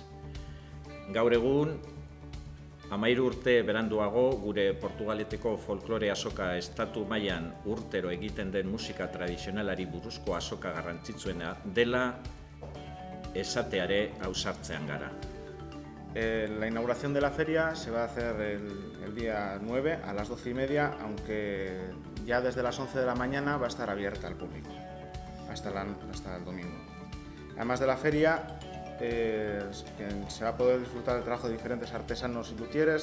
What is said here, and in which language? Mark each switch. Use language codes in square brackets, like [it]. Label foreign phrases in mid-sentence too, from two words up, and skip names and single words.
[eu] Gaur egun, 13 urte beranduago, gure Portugaleteko folklore azoka estatu mailan urtero egiten den musika tradizionalari buruzko azoka garrantzitsuena dela esateare ausartzean gara. [es] La inauguración de la feria se va a hacer el día 9 a las 12:30, aunque ya desde las 11 de la mañana va a estar abierta al público, hasta el domingo. Además de la feria, se va a poder disfrutar del trabajo de diferentes artesanos y luthieres.